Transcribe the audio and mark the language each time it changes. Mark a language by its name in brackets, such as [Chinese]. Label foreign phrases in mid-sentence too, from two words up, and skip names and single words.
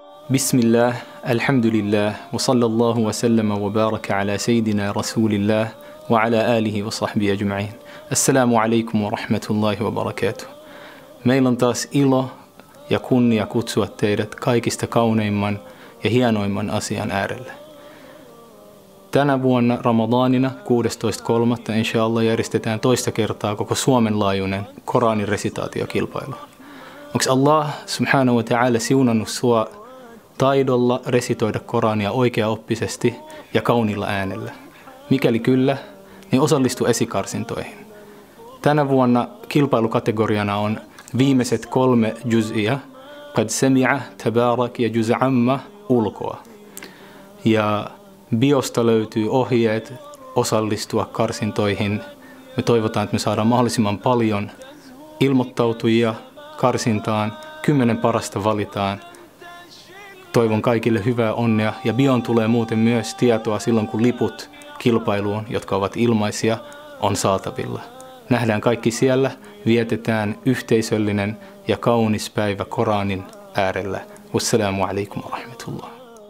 [Arabic] بسم الله، الحمد لله، وصلى الله وسلم وبارك على سيدنا رسول الله وعلى آله وصحبه أجمعين. السلام عليكم ورحمة الله وبركاته. [Finnish] Meillä on taas ilo ja kunnia kutsua teidät kaikista kauneimman ja hienoimman asian äärelle. Tänä vuonna Ramadanina 16.3. inshallah järjestetään toista kertaa koko Suomen laajuinen Koranin resitaatiokilpailu. Onko [Arabic] الله سبحانه وتعالى [Finnish] siunannut sua taidolla resitoida Korania oikeaoppisesti ja kauniilla äänellä? Mikäli kyllä, niin osallistu esikarsintoihin. Tänä vuonna kilpailukategoriana on viimeiset 3 juz'ia, qad sami'a, tabarak ja juz' amma ulkoa. Ja biosta löytyy ohjeet osallistua karsintoihin. Me toivotaan, että me saadaan mahdollisimman paljon ilmoittautujia karsintaan. 10 parasta valitaan. Toivon kaikille hyvää onnea ja bion tulee muuten myös tietoa silloin, kun liput kilpailuun, jotka ovat ilmaisia, on saatavilla. Nähdään kaikki siellä, vietetään yhteisöllinen ja kaunis päivä Koranin äärellä. [Arabic] والسلام عليكم ورحمة الله.